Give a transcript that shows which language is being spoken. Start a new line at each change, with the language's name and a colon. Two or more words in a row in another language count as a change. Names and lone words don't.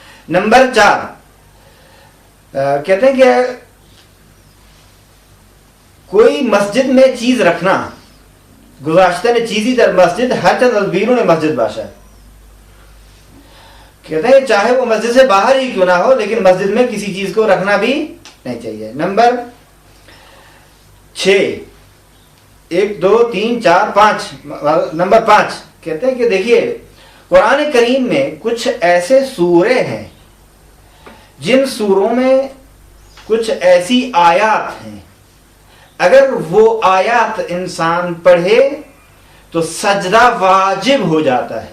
Urdu: نمبر 4 کہتے ہیں کہ کوئی مسجد میں چیز رکھنا،
Persian: گذاشتہ نے چیزی در مسجد ہر چند از بیرون مسجد باشد.
Urdu: کہتے ہیں چاہے وہ مسجد سے باہر ہی کیوں نہ ہو لیکن مسجد میں کسی چیز کو رکھنا بھی نہیں چاہیے. نمبر 6 1 2 3 4 5 نمبر 5 کہتے ہیں کہ دیکھیے قرآن کریم میں کچھ ایسے سورے ہیں جن سوروں میں کچھ ایسی آیات ہیں، اگر وہ آیات انسان پڑھے تو سجدہ واجب ہو جاتا ہے.